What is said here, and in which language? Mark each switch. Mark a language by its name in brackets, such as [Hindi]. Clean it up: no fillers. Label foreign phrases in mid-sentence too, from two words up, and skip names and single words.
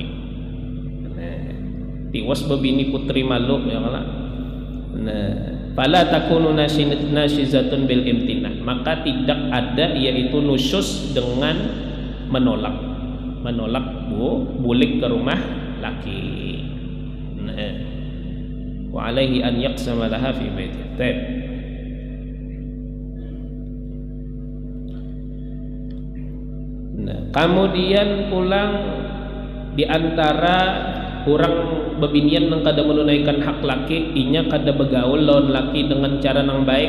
[Banjar] Nah tiwas bebini putri malu ya kala. Nah [Arabic] فَلَا تَكُونُ نَاشِزَةً بِالِامْتِنَاعِ, [Banjar] maka tidak ada yaitu nusyuz dengan menolak bulik ke rumah laki. [Arabic] Nah وَعَلَيْهِ أَنْ يَقْسِمَ لَهَا فِي بَيْتِهِ. [Banjar] Nah kemudian pulang di antara orang bebinian yang kada menunaikan hak laki inya kada begaul lawan laki dengan cara yang baik.